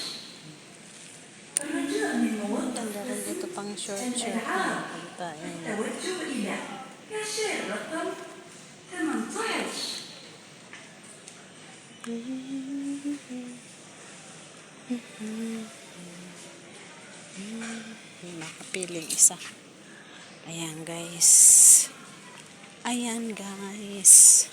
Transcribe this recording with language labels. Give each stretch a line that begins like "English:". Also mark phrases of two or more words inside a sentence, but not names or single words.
Arabic: الرجاء من موظف
Filipino: Ito pang short
Arabic: الألعاب
Filipino: pagkain.
Arabic: التوجه إلى كاشير رقم 18.
Filipino: Nakapiling isa. Ayan guys. Ayan guys.